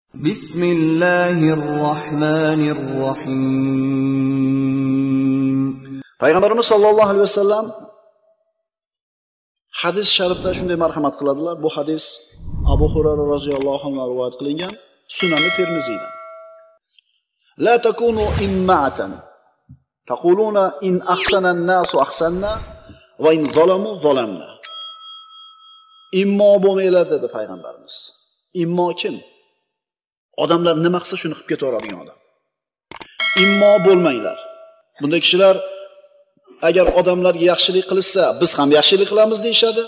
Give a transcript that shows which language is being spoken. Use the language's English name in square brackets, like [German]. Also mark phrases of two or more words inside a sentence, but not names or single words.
[Arabic] بسم الله الرحمن الرحيم. [Uzbek] Payg'ambarimiz [Arabic] صلى الله عليه وسلم [Uzbek] hadis sharifda shunday marhamat qiladilar. Bu hadis Abu Hurayra [Arabic] رضي الله عنه [Uzbek] rivoyat qilingan Sunan Termiziydan. [Arabic] لا تكونوا إمعة تقولون إن أحسن الناس أحسنا وإن ظلموا ظلمنا. [Uzbek] Immo bo'lmanglar dedi payg'ambarimiz. Immo kim? Odamlar nima qilsa shuni qilib ketaveradigan odam. Immo bo'lmanglar. Bunday kishilar agar odamlarga yaxshilik qilsa, biz ham yaxshilik qilamiz deyshadi.